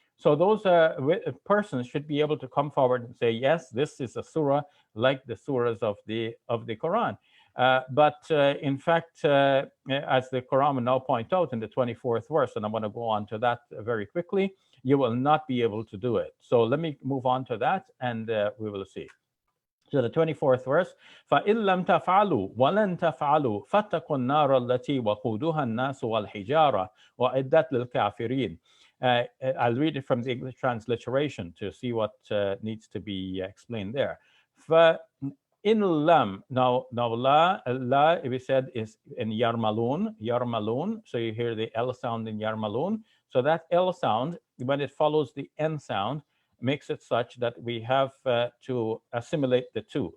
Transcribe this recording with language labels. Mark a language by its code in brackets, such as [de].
[en] So those persons should be able to come forward and say, yes, this is a surah like the surahs of the Quran. But in fact, as the Quran will now point out in the 24th verse, and I'm going to go on to that very quickly, you will not be able to do it. So let me move on to that, and we will see. So the 24th verse, [ar] فَإِن لَمْ تَفْعَلُوا وَلَن تَفْعَلُوا فَاتَّقُوا النَّارَ الَّتِي وَقُودُهَا النَّاسُ وَالْحِجَارَةُ وَأُعِدَّتْ لِلْكَافِرِينَ. [en] I'll read it from the English transliteration to see what needs to be explained there. [ar] فَإِن لَمْ, [en] now la, we said, is in yarmalun. So you hear the L sound in yarmalun. So that L sound, when it follows the N sound, makes it such that we have to assimilate the two.